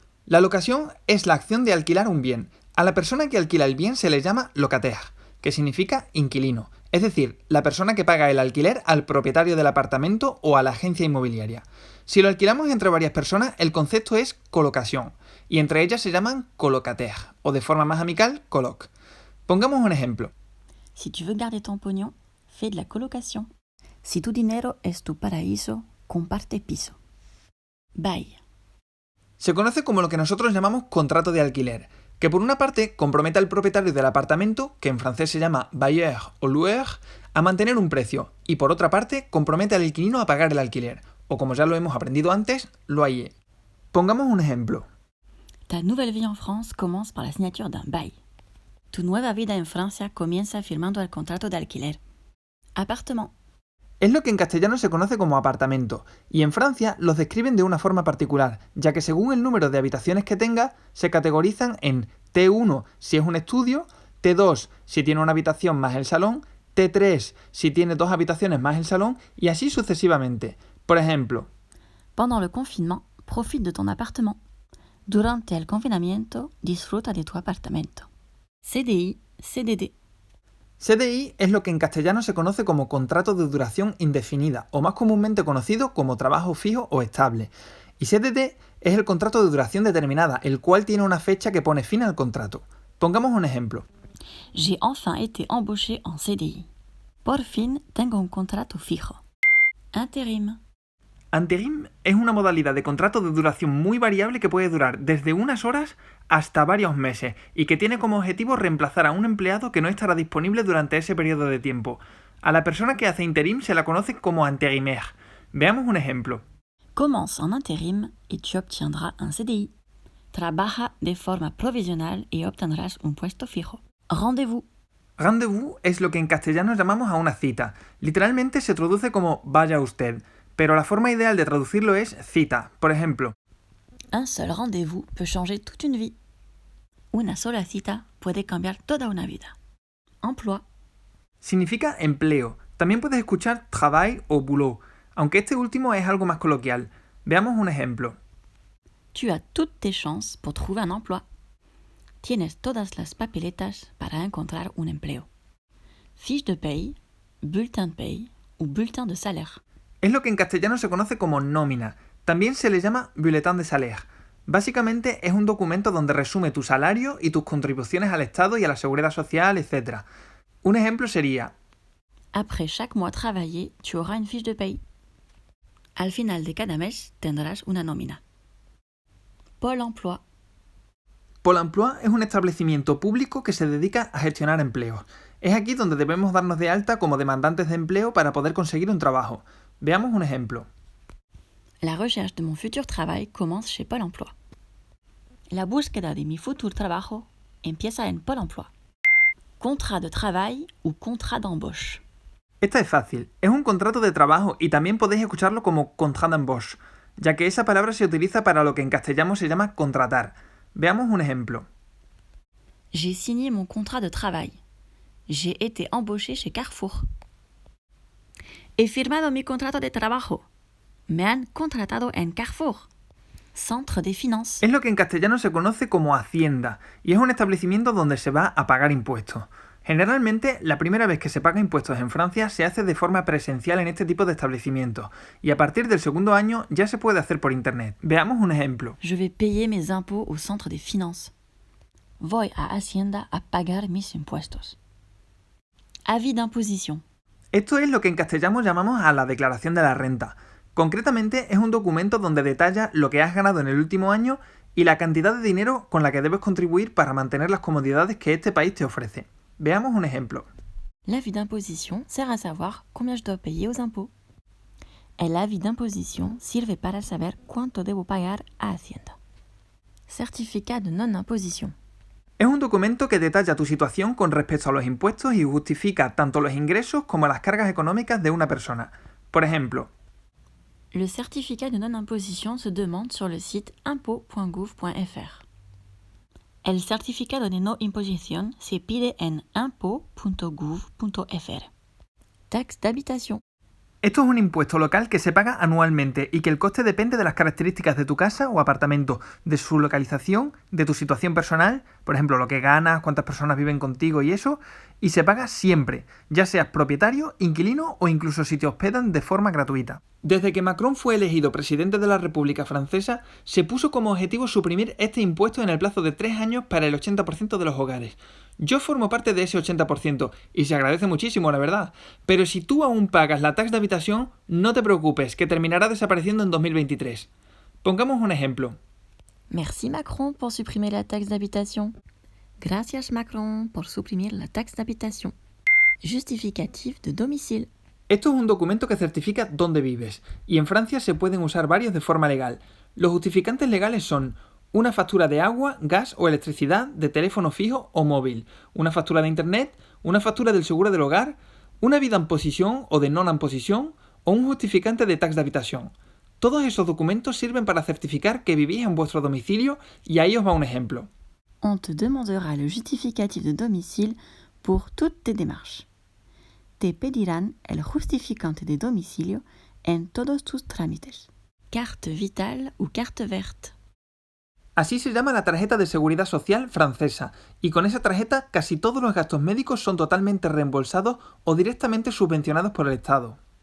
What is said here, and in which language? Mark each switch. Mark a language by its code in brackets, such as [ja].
[es] La locación es la acción de alquilar un bien. A la persona que alquila el bien se le llama locataire, que significa inquilino, es decir, la persona que paga el alquiler al propietario del apartamento o a la agencia inmobiliaria. Si lo alquilamos entre varias personas, el concepto es colocación, y entre ellas se llaman colocataires, o de forma más amical, coloc. Pongamos un ejemplo. [fr] Si tu veux garder ton pognon, fais de la colocation. [es] Si tu dinero es tu paraíso, comparte piso. Bail. Se conoce como lo que nosotros llamamos contrato de alquiler, que por una parte compromete al propietario del apartamento, que en francés se llama bailleur o loueur, a mantener un precio, y por otra parte compromete al inquilino a pagar el alquiler, o como ya lo hemos aprendido antes, loyer. Pongamos un ejemplo. [fr] Ta nouvelle vie en France commence par la signature d'un bail. [es] Tu nueva vida en Francia comienza firmando el contrato de alquiler. [fr] Appartement. [es] Es lo que en castellano se conoce como apartamento, y en Francia los describen de una forma particular, ya que según el número de habitaciones que tenga, se categorizan en T1 si es un estudio, T2 si tiene una habitación más el salón, T3 si tiene dos habitaciones más el salón, y así sucesivamente. Por ejemplo, [fr] Pendant le confinement, profite de ton appartement. [es] Durante el confinamiento, disfruta de tu apartamento. [fr] CDI, CDD. [es] CDI es lo que en castellano se conoce como contrato de duración indefinida, o más comúnmente conocido como trabajo fijo o estable. Y CDD es el contrato de duración determinada, el cual tiene una fecha que pone fin al contrato. Pongamos un ejemplo. [fr] J'ai enfin été embauché en CDI. [es] Por fin tengo un contrato fijo. [fr] Intérim. [es] Interim es una modalidad de contrato de duración muy variable que puede durar desde unas horas hasta varios meses y que tiene como objetivo reemplazar a un empleado que no estará disponible durante ese periodo de tiempo. A la persona que hace interim se la conoce como intérimaire. Veamos un ejemplo. [fr] Commence en intérim y tu obtiendras un CDI. [es] Trabaja de forma provisional y obtendrás un puesto fijo. [fr] Rendez-vous. [es] Rendez-vous es lo que en castellano llamamos a una cita. Literalmente se traduce como vaya usted, pero la forma ideal de traducirlo es cita. Por ejemplo, [fr] Un seul rendez-vous peut changer toute une vie. [es] Una sola cita puede cambiar toda una vida. [fr] Emploi. [es] significa empleo. También puedes escuchar travail o boulot, aunque este último es algo más coloquial. Veamos un ejemplo. [fr] Tu as toutes tes chances pour trouver un emploi. [es] Tienes todas las papeletas para encontrar un empleo. [fr] Fiche de paye, bulletin de paye ou bulletin de salaire. [es] Es lo que en castellano se conoce como nómina. También se le llama bulletin de salaire. Básicamente es un documento donde resume tu salario y tus contribuciones al Estado y a la Seguridad Social, etc. Un ejemplo sería: [fr] Après chaque mois travaillé, tu auras une fiche de paye. [es] Al final de cada mes tendrás una nómina. [fr] Pôle emploi. [es] Pôle emploi es un establecimiento público que se dedica a gestionar empleos. Es aquí donde debemos darnos de alta como demandantes de empleo para poder conseguir un trabajo. Veamos un ejemplo. [fr] La recherche de mon futur travail commence chez Pôle emploi. [es] La búsqueda de mi futuro trabajo empieza en Pôle emploi. [fr] Contrat de travail ou contrat d'embauche. [es] Esta es fácil, es un contrato de trabajo y también podéis escucharlo como contrat d'embauche, ya que esa palabra se utiliza para lo que en castellano se llama contratar. Veamos un ejemplo. [fr] J'ai signé mon contrat de travail. J'ai été embauché chez Carrefour. [es] He firmado mi contrato de trabajo. Me han contratado en Carrefour. Centre des finances. Es lo que en castellano se conoce como hacienda y es un establecimiento donde se va a pagar impuestos. Generalmente, la primera vez que se paga impuestos en Francia se hace de forma presencial en este tipo de establecimientos y a partir del segundo año ya se puede hacer por internet. Veamos un ejemplo. [fr] Je vais payer mes impôts au centre des finances. [es] Voy a Hacienda a pagar mis impuestos. [fr] Avis d'imposition. [es] Esto es lo que en castellano llamamos a la declaración de la renta. Concretamente, es un documento donde detalla lo que has ganado en el último año y la cantidad de dinero con la que debes contribuir para mantener las comodidades que este país te ofrece. Veamos un ejemplo. [fr] L'avis d'imposition sert à savoir combien je dois payer aux impôts. [es] El avis d'imposition sirve para saber cuánto debo pagar a Hacienda. [fr] Certificat de non-imposition. [es] Es un documento que detalla tu situación con respecto a los impuestos y justifica tanto los ingresos como las cargas económicas de una persona. Por ejemplo, [fr] Le certificat de non-imposition se demande sur le site impôt.gouv.fr. [es] El certificado de no imposición se pide en impôt.gouv.fr. [fr] Taxe d'habitation. [es] esto es un impuesto local que se paga anualmente y que el coste depende de las características de tu casa o apartamento, de su localización, de tu situación personal, por ejemplo, lo que ganas, cuántas personas viven contigo y eso, y se paga siempre, ya seas propietario, inquilino o incluso si te hospedan de forma gratuita. Desde que Macron fue elegido presidente de la República Francesa, se puso como objetivo suprimir este impuesto en el plazo de 3 años para el 80% de los hogares. Yo formo parte de ese 80% y se agradece muchísimo, la verdad. Pero si tú aún pagas la taxa de habitación, no te preocupes, que terminará desapareciendo en 2023. Pongamos un ejemplo. [fr] Merci Macron pour supprimer la taxe d'habitation. [es] Gracias Macron por suprimir la taxe d'habitation. Justificatif de domicile. Esto es un documento que certifica dónde vives, y en Francia se pueden usar varios de forma legal. Los justificantes legales son una factura de agua, gas o electricidad, de teléfono fijo o móvil, una factura de internet, una factura del seguro del hogar, una vida en posición o de non-imposición o un justificante de taxa de habitación. Todos esos documentos sirven para certificar que vivís en vuestro domicilio y ahí os va un ejemplo. [fr] On te demandera le justificatif de domicile pour toutes tes démarches. [es] Te pedirán el justificante de domicilio en todos tus trámites. [fr] Carte vitale ou carte verte. [es] Así se llama la tarjeta de seguridad social francesa, y con esa tarjeta casi todos los gastos médicos son totalmente reembolsados o directamente subvencionados por el Estado.